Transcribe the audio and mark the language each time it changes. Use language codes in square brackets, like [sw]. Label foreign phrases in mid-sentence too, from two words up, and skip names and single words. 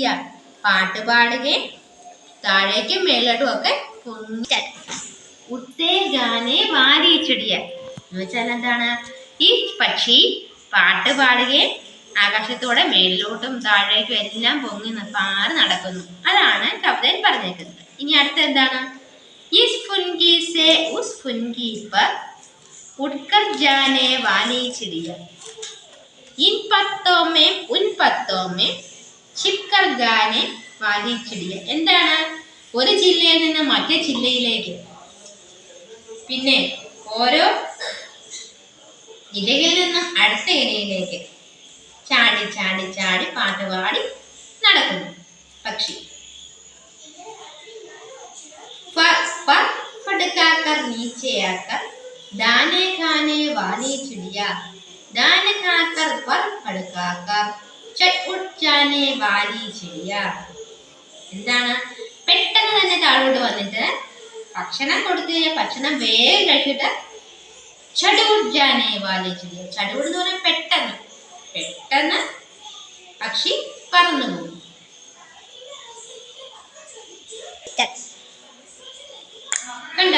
[ml] പാട്ട് പാടുകയും താഴേക്കും മേലോട്ടും ഒക്കെ [hi] उड़ते गाने वाली चिड़िया [ml] എന്ന് വെച്ചാൽ എന്താണ്? ഈ പക്ഷി പാട്ട് പാടുകയും ആകാശത്തോടെ മേളിലോട്ടും താഴേക്കും എല്ലാം പൊങ്ങി പാറി നടക്കുന്നു. അതാണ് കവിതയിൽ പറഞ്ഞേക്കുന്നത്. ഇനി അടുത്ത എന്താണ്? [hi] इस फुनगी से उस फुनगी पर उड़कर जाने वाली चिड़िया इन पत्तों में उन पत्तों में छिपकर गाने वाली चिड़िया. [ml] എന്താണ്? ഒരു ജില്ലയിൽ നിന്ന് മറ്റേ ജില്ലയിലേക്ക്, പിന്നെ ഓരോ ഇലയിൽ നിന്നും അടുത്ത ഇലയിലേക്ക് ചാടി ചാടി ചാടി പാട്ട് പാടി നടക്കുന്നു പക്ഷി. [hi] फड़काकर नीचे आकर दाने खाने वाली चिड़िया दाने खाकर पर फड़काकर चट उठ जाने वाली चिड़िया. [ml] എന്താണ്? പെട്ടെന്ന് തന്നെ താഴോട്ട് വന്നിട്ട് ഭക്ഷണം കൊടുത്തു കഴിഞ്ഞാൽ ഭക്ഷണം വേഗം കഴിച്ചിട്ട് [hi] चट उठ जाने वाली चिड़िया. [ml] ചടുഉട്ട് എന്ന് പറഞ്ഞാൽ പെട്ടെന്ന് പെട്ടെന്ന് പക്ഷി പറന്നു പോകും. കണ്ടോ?